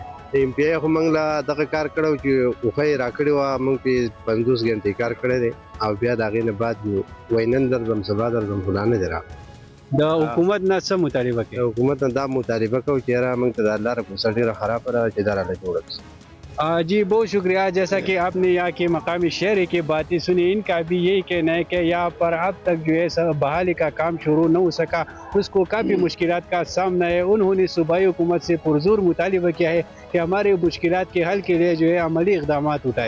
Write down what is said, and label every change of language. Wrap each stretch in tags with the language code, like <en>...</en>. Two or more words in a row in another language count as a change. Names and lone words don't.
<ps>MPI خو موږ له دغه کار کړی و چې اوښه یې راکړې وه، موږ پرې 50 ګنټې کار کړی دی او بیا د هغې نه بعد وایي نن درځم سبا درځم خو لا نه دی راغلی. د حکومت نه څه مطالبه کوي؟ حکومت نه دا مطالبه کوو چې یاره موږ ته دا لاره کوڅه ډېره خرابه ده چې دا راله جوړه کړي.</ps> <ur>جی بہت شکریہ۔ جیسا کہ آپ نے یہاں کے مقامی شہری کی باتیں سنی، ان کا بھی یہی کہنا ہے کہ یہاں پر اب تک جو ہے بحالی کا کام شروع نہ ہو سکا، اس کو کافی مشکلات کا سامنا ہے۔ انہوں نے صوبائی حکومت سے پرزور مطالبہ کیا ہے کہ ہمارے مشکلات کے حل کے لیے جو ہے عملی اقدامات اٹھائے۔</ur>